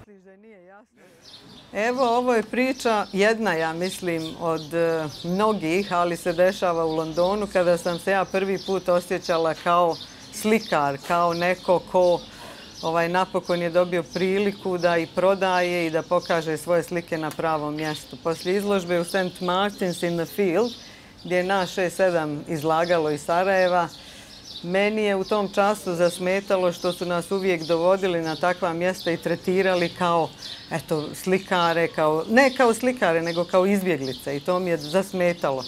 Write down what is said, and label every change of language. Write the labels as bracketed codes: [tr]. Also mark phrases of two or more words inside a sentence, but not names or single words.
[bs] Evo, ovo je priča jedna, ja mislim, od mnogih, ali se dešava u Londonu, kada sam se ja prvi put osjećala kao slikar, kao neko ko napokon je dobio priliku da i prodaje i da pokaže svoje slike na pravom mjestu. Poslije izložbe u St. Martin's in the Field, gdje je nas 6-7 izlagalo iz Sarajeva, meni je u tom času zasmetalo što su nas uvijek dovodili na takva mjesta i tretirali kao slikare, ne kao slikare, nego kao izbjeglice i to mi je zasmetalo.